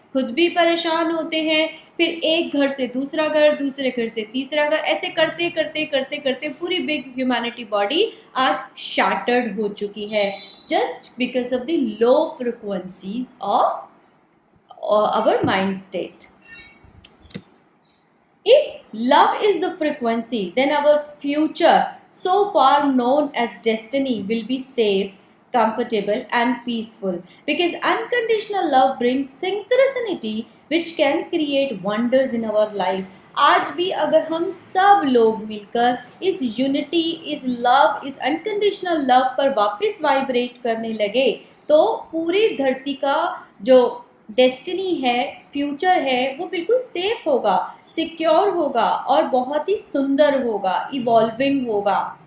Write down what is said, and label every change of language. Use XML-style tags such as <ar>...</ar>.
<hi>खुद भी परेशान होते हैं, फिर एक घर से दूसरा घर, दूसरे घर से तीसरा घर, ऐसे करते करते करते करते पूरी बिग ह्यूमैनिटी बॉडी आज शैटर्ड हो चुकी है,</hi> <en>Just because of the low frequencies of our mind state. If love is the frequency, then our future, so far known as destiny, will be safe, comfortable and peaceful, because unconditional love brings synchronicity which can create wonders in our life.</en> <hi>आज भी अगर हम सब लोग मिलकर इस unity, इस love, इस अनकंडीशनल लव पर वापस वाइब्रेट करने लगे तो पूरी धरती का जो डेस्टिनी है, फ्यूचर है, वो बिल्कुल सेफ होगा, सिक्योर होगा और बहुत ही सुंदर होगा, इवॉल्विंग होगा.</hi>